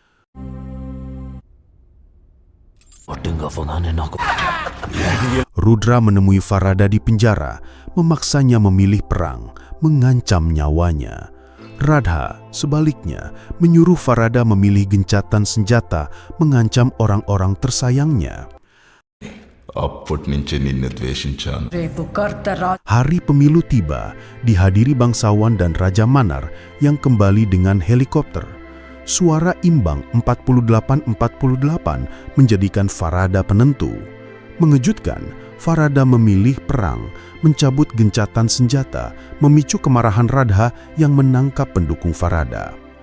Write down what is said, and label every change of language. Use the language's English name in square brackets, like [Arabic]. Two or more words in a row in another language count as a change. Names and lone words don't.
[Indonesian] Rudra menemui Farada di penjara, memaksanya memilih perang, mengancam nyawanya. Radha, sebaliknya, menyuruh Farada memilih gencatan senjata, mengancam orang-orang tersayangnya. [Telugu] అప్పటి నుంచి నిన్ను ద్వేషించాను. [Indonesian] Hari pemilu tiba, dihadiri bangsawan dan Raja Manar yang kembali dengan helikopter. Suara imbang 48-48 menjadikan Farada penentu. Mengejutkan, Farada memilih perang, mencabut gencatan senjata, memicu kemarahan Radha yang menangkap pendukung Farada.